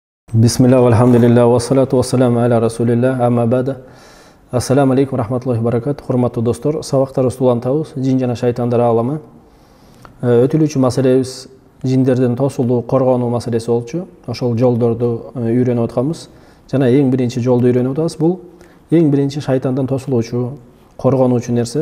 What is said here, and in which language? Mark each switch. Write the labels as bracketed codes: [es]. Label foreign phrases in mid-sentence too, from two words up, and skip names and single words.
[ar] Бисмилlah, الحمد لله والصلاة والسلام على رسول الله أما بعد. السلام عليكم رحمة الله بركات. [ky] Хурматтуу достор, сабактар устулантабыз, жин жана шайтандар аламы. Өтүлүүчү маселебиз жиндерден тосулуу, коргонуу маселеси болчу. Ошол жолдорду үйрөнүп атканбыз. Жана эң биринчи жолду үйрөнүп атабыз. Бул эң биринчи шайтандан тосулуучу, коргонуучу нерсе.